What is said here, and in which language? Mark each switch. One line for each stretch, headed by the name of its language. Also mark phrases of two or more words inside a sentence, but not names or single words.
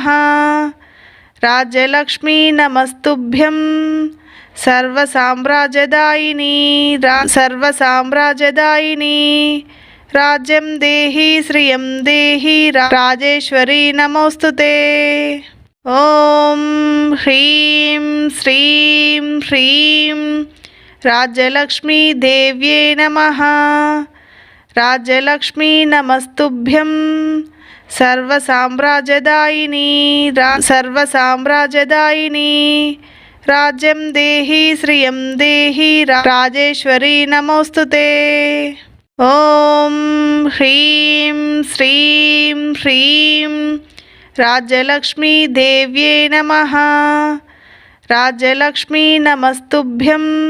Sanskrit: राज्यलक्ष्मी नमस्तुभ्यं सर्वसाम्राज्यदायिनी सर्वसाम्राज्यदायिनी राज्यं देहि श्रियं देहि राजेश्वरी नमोस्तुते. ओम ह्रीं श्रीं ह्रीं राज्यलक्ष्मी देव्ये नमः. రాజ్యలక్ష్మీ నమస్తుభ్యం సర్వసామ్రాజ్యదాయిని సర్వసామ్రాజ్యదాయిని రాజ్యం దేహి శ్రియం దేహి రాజేశ్వరి నమోస్తుతే ఓం హ్రీం శ్రీం హ్రీం రాజ్యలక్ష్మీ దేవ్యే నమః రాజ్యలక్ష్మీ నమస్తుభ్యం